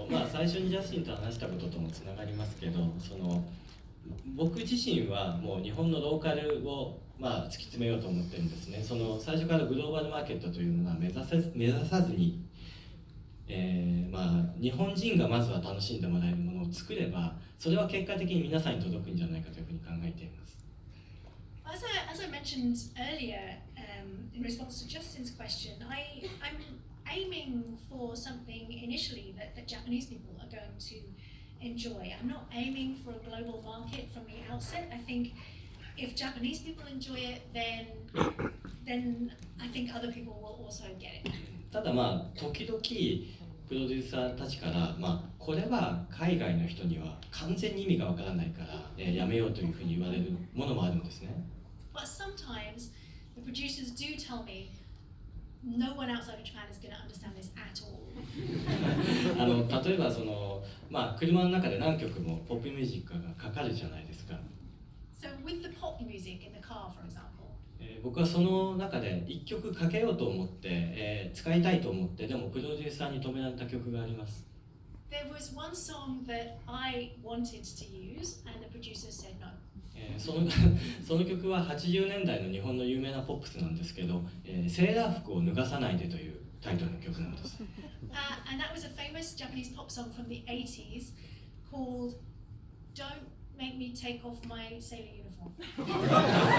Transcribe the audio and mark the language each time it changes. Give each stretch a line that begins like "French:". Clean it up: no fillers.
Japanese: 最初にジャスティンと話したことともつながりますけど、僕自身はもう日本のローカルを突き詰めようと思ってるんですね。最初からグローバルマーケットというのは目指さずに、日本人がまずは楽しんでもらえるものを作れば、それは結果的に皆さんに届くんじゃないかというふうに考えています。
English: As I mentioned earlier, in response to Justin's question, I'm aiming for something initially that Japanese people are going to enjoy. I'm not aiming for a global market from the outset. I think if Japanese people enjoy it, then I think other people will also get it.
Japanese: ただ時々プロデューサーたちから、これは海外の人には完全に意味がわからないから、やめようというふうに言われるものもあるんですね。
English: But sometimes the producers do tell me no one outside of Japan is going to understand this at all.
Japanese: 例えば車の中で何曲もポップミュージックがかかるじゃないですか。
English: So with the pop music in the car, for example.
Japanese: 僕はその中で一曲かけようと思って、使いたいと思ってでもプロデューサーに止められた曲があります。
English: There was one song that I wanted to use, and the producer said no.
Japanese: その曲は80年代の日本の有名なポップスなんですけど、セーラー服を脱がさないでというタイトルの曲なんです。
English: And that was a famous Japanese pop song from the 80s called Don't Make Me Take Off My Sailor Uniform.